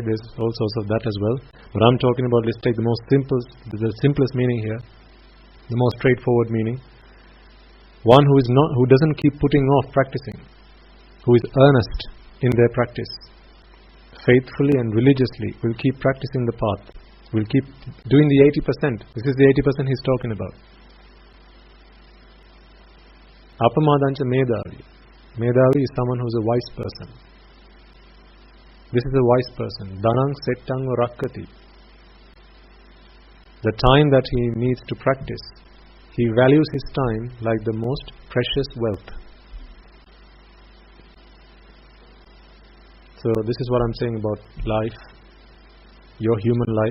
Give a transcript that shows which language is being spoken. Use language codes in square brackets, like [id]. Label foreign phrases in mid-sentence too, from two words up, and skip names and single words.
[en] There's all sorts of that as well. But I'm talking about, let's take the simplest meaning here, the most straightforward meaning. One who doesn't keep putting off practicing, who is earnest in their practice, faithfully and religiously will keep practicing the path, will keep doing the 80%. This is the 80% he's talking about. [pi] Appamadancha Medavi. [en] Medavi is someone who's a wise person. This is a wise person. [pi] Dhanang settang rakkati. [en] The time that he needs to practice, he values his time like the most precious wealth. So this is what I'm saying about life, your human life.